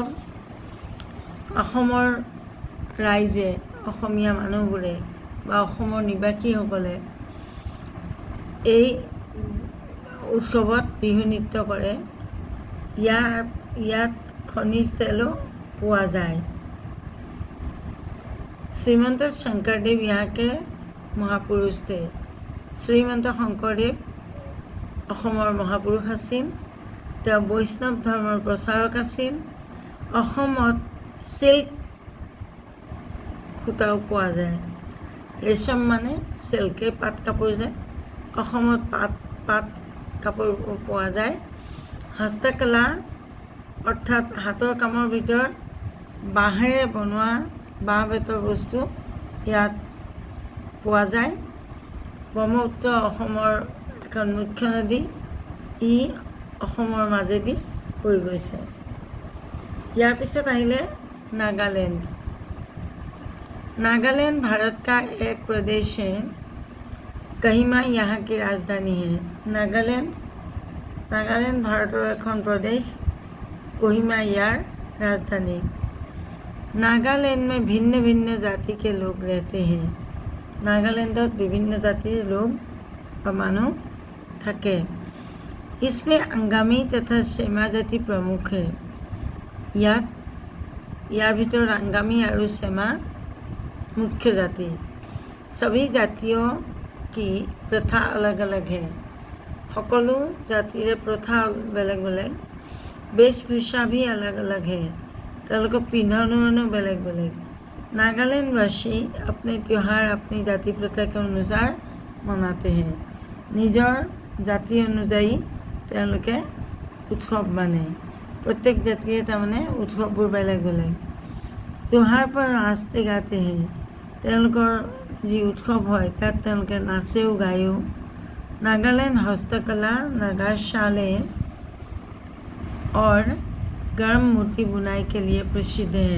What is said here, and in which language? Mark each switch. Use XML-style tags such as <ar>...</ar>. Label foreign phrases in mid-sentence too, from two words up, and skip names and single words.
<as>অসমৰ ৰাইজে, অসমীয়া মানুহবোৰে বা অসমৰ নিবাসীসকলে এই উৎসৱত বিহু নৃত্য কৰে। ইয়াত খনিজ তেলো পোৱা যায়।</as> <hi>শ্ৰীমন্ত শংকৰদেৱ यहाँ के মহাপুৰুষ थे।</hi> <as>শ্ৰীমন্ত শংকৰদেৱ অসমৰ মহাপুৰুষ আছিল। তেওঁ বৈষ্ণৱ ধৰ্মৰ প্ৰচাৰক আছিল। অসমত চিল্ক সূতাও পোৱা যায়। ৰেচম মানে চিল্ক, পাট কাপোৰ যে অসমত পাট কাপোৰ পোৱা যায়। হস্তকলা অৰ্থাৎ হাতৰ কামৰ ভিতৰত বাঁহেৰে বনোৱা বাঁহ বেতৰ বস্তু ইয়াত পোৱা যায়। ব্ৰহ্মপুত্ৰ অসমৰ এখন মুখ্য নদী, ই অসমৰ মাজেদি বৈ গৈছে। ইয়াৰ পিছত আহিলে नागालैंड।</as> <hi>नागालैंड भारत का एक प्रदेश है। कोहिमा यहाँ की राजधानी है।</hi> <as>নাগালেণ্ড ভাৰতৰ এখন প্ৰদেশ, কোহিমা যাৰ ৰাজধানী।</as> <hi>नागालैंड में भिन्न भिन्न जाति के लोग रहते हैं।</hi> <as>নাগালেণ্ডত বিভিন্ন জাতিৰ লোগ মানুহ থাকে।</as> <hi>इसमें अंगामी तथा सेमा जाति प्रमुख है।</hi> <as>যাৰ ভিতৰ অংগামী और চেমা মুখ্য জাতি।</as> <hi>सभी जातियों की प्रथा अलग अलग है।</hi> <as>সকলো জাতিৰে প্ৰথা বেলেগ বেলেগ,</as> <hi>वेशभूषा भी अलग अलग है।</hi> <as>তেওঁলোকৰ পিন্ধনো বেলেগ বেলেগ।</as> <hi>नागालैंडवासी अपने त्यौहार अपनी जाति प्रथा के अनुसार मनाते हैं।</hi> <as>নিজৰ জাতি অনুযায়ী তেওঁলোকে উৎসৱ মানে। প্ৰত্যেক জাতিয়ে তাৰমানে উৎসৱবোৰ বেলেগ বেলেগ।</as> <hi>त्यौहार पर नाचते गाते हैं।</hi> <as>তেওঁলোকৰ যি উৎসৱ হয় তাত তেওঁলোকে নাচেও গায়ও।</as> <hi>नागालैंड हस्तकला, नागा शाले और गर्म मूर्ति बुनाई के लिए प्रसिद्ध है।</hi>